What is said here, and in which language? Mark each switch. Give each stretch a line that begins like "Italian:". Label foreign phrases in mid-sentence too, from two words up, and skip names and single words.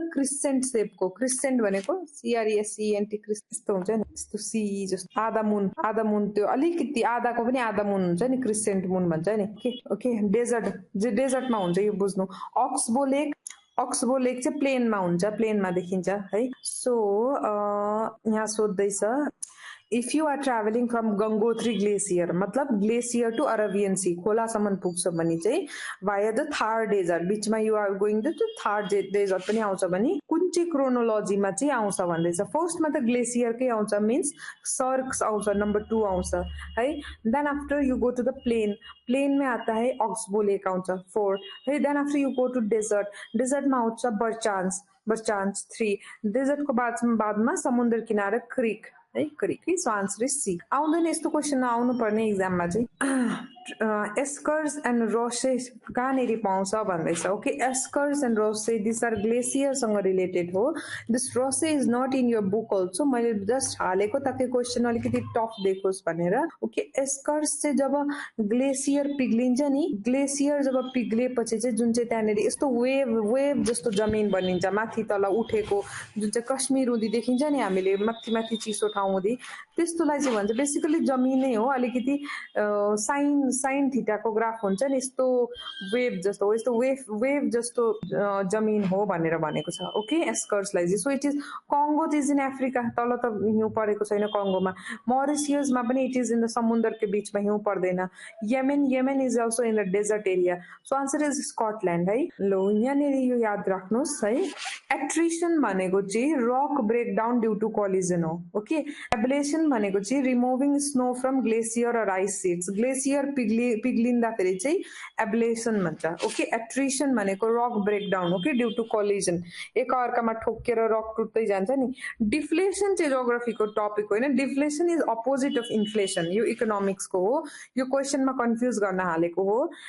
English: crescent shapeको
Nepali: क्रिसेन्ट भनेको CRESCENT यस्तो हुन्छ नि यस्तो सी जस्तो आधा मुन त्यो अलिकति आधाको पनि आधा मुन हुन्छ नि
English: crescent moon
Nepali: भन्छ नि ओके डेजर्टमा हुन्छ यो बुझ्नु
English: oxbow lake
Nepali: चाहिँ प्लेनमा हुन्छ प्लेनमा देखिन्छ है सो यहाँ सोध्दैछ
English: if you are traveling from Gangotri glacier
Nepali: मतलब
English: glacier to
Nepali: Arabian Sea खोलासम्म पुग्छ भने चाहिँ
English: via the Thar desert
Nepali: बीचमा
English: you are going to Thar desert
Nepali: पनि आउँछ भने कुन चाहिँ क्रोनोलोजीमा चाहिँ आउँछ भन्दैछ फर्स्टमा त ग्लेसियरकै आउँछ
English: means cirques
Nepali: आउँछ नम्बर 2 आउँछ है
English: then after you go to the plain
Hindi: में आता है
English: oxbow lake
Nepali: आउँछ 4 है
English: then after you go to
Nepali: डेजर्टमा आउँछ बर्चान्स 3 डेजर्टको बादमा समुद्र किनारे क्रिक है
English: correctly so answer is C
Nepali: आउँदैन यस्तो क्वेसन आउनु पर्ने एक्जाममा चाहिँ
English: eskers and roches
Nepali: कहाँनिर पाउँछ भन्दैछ
English: ok eskers and roche this are
Nepali: ग्लेसियरसँग रिलेटेड हो
English: this roche is not in your book also
Nepali: मैले जस्ट हालेको ताकि क्वेसन अलिकति टफ देखोस् भनेर
English: ok eskers
Nepali: चाहिँ जब ग्लेसियर पिग्लिन्छ नि ग्लेसियर जब पिग्लिएपछि चाहिँ जुन चाहिँ त्यहाँनिर यस्तो
English: wave wave
Nepali: जस्तो जमिन बनिन्छ माथि तल उठेको जुन चाहिँ कश्मीर हुँदी देखिन्छ नि हामीले माथि माथि चिसो ठाउँ हुँदी त्यस्तोलाई चाहिँ भन्छ बेसिकली जमिनै हो अलिकति
English: sine sine thetaको
Nepali: ग्राफ हुन्छ नि यस्तो वेभ जस्तो यस्तो वेभ जस्तो जमिन हो भनेर भनेको छ
English: ok eskersलाई
Nepali: चाहिँ
English: so it is Congo is in Africa
Nepali: तल त हिउँ परेको छैन कङ्गोमा मरिसियसमा पनि
English: it is in the
Nepali: समुद्रको बीचमा हिउँ पर्दैन
English: Yemen is also in the desert area so answer is Scotland
Nepali: है लो यहाँनिर यो याद राख्नुहोस् है एट्रिसन भनेको चाहिँ
English: rock breakdown due to collision
Nepali: हो
English: ok ablation
Nepali: भनेको चाहिँ
English: removing snow from glacier और ice sheets
Nepali: ग्लेसियर पिग्लिँदाखेरि चाहिँ एब्लेसन भन्छ
English: ok attrition
Nepali: भनेको
English: rock breakdown ok due to collision
Nepali: एक अर्कामा ठोकेर रक टुट्दै जान्छ नि डिफ्लेसन चाहिँ जियोग्राफीको टपिक होइन
English: deflation is opposite of inflation
Nepali: यो इकोनोमिक्सको हो यो क्वेसनमा कन्फ्युज गर्न हालेको हो